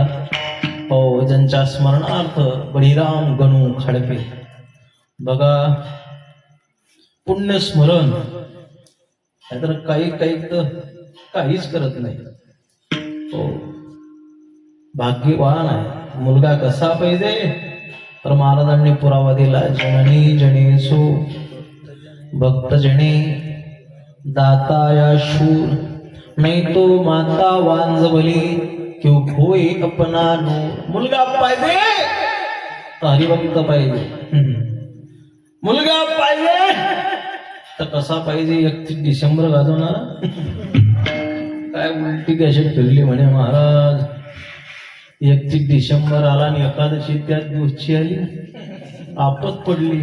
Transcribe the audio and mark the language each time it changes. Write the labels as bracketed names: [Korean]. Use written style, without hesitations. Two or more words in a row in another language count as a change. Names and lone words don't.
[Marathi] हो, ज्यांच्या स्मरणार्थ बळीराम गणू खाडपे बघा पुण्यस्मरण, नाहीतर काही तर काहीच करत नाही. हो, भाग्यवान आहे. मुलगा कसा पाहिजे तर महाराजांनी पुरावा दिला. [Hindi] जननी जनेसु भक्त जने दाता या शूर नाही तो माता वांजवली क्यों खोए अपना नूर. [Marathi] मुलगा पाहिजे तर हरिभक्त पाहिजे, मुलगा पाहिजे तर कसा पाहिजे 31 डिसेंबर गाजवणारा. काय उलटी कॅसेट फिरली म्हणे महाराज. 31 डिसेंबर आला आणि एकादशी त्याच दिवशी आली, आपत पडली.